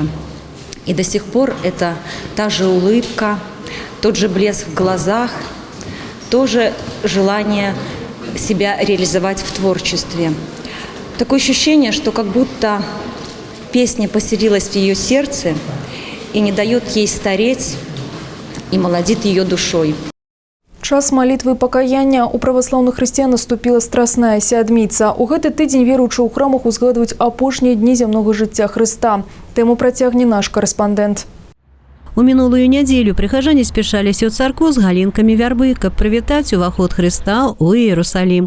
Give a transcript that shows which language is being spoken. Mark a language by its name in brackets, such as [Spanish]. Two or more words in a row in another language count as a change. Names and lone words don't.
[Russian] И до сих пор это та же улыбка, тот же блеск в глазах, тоже желание себя реализовать в творчестве. Такое ощущение, что как будто песня поселилась в ее сердце и не дает ей стареть, и молодит ее душой. [Belarusian] Час малітвы пакаяння у праваслаўных хрысціян наступіла страсная сядміца. У гэты тыдзень веруючыя ў храмах узгадваюць апошнія дні зямнога жыцця Хрыста. Тэму працягне наш карэспандэнт. У мінулую нядзелю прыхажане спяшаліся ў царкву з галінкамі вярбы, каб прывітаць уваход Хрыста ў Іерусалім.